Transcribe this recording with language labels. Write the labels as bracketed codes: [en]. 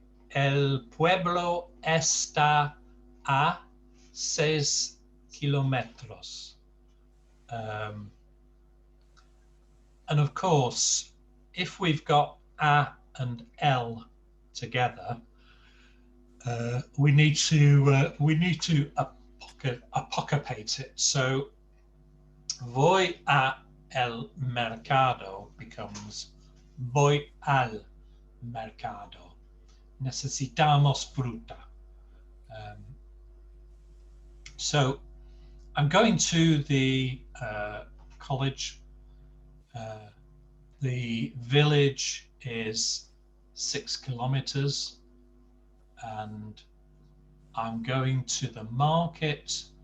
[es] El pueblo está a 6 kilómetros. [en] And of course, if we've got a and l together, we need to apocopape it. So [es] voy a el mercado [en] becomes [es] voy al mercado. Necesitamos fruta. [en] So I'm going to the college. The village is 6 kilometers, and I'm going to the market.